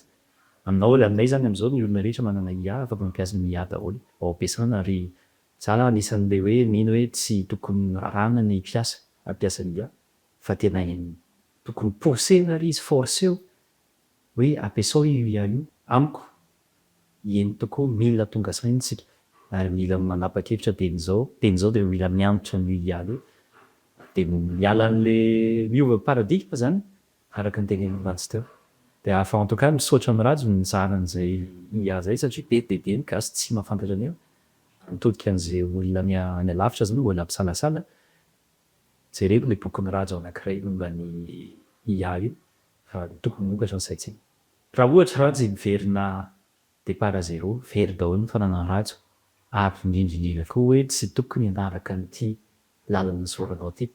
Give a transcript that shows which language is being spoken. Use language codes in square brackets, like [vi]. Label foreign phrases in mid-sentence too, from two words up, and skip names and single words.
[mg] Aminay zany amin'izao ny olona rehetra manana IA afaka mampiasa ny IA daholo ao ampiasana ary za anisan'le hoe mino hoe tsy tokony rarana ny ampiasa ny IA fa tena tokony pousser ary izy forcer hoe ampiasao io IA io amiko eny tokoa mila tonga saina tsika ary mila manapa-kevitra teny zao de mila mianatra ny IA io de miala an'le miova paradigme zany araka ny tenen'ny Rajo teo. De [fr] en tout cas [mg] misaotra amin'ny Rajo mizara an'izay IA zay satria be ny gasy tsy mahafantatra an'io. Mitodika an'izay olona any alavitra zany mbola mpisalasala jereko le bokin'ny Rajo anankiray momba ny IA io fa tokony mokatra ny saitsika. Raha ohatra Rajo miverina [fr] départ à zéro, [mg] very daholo ny fananana Rajo ary indrindra koa hoe tsy tokony hanaraka an'ity lalana soranao ty.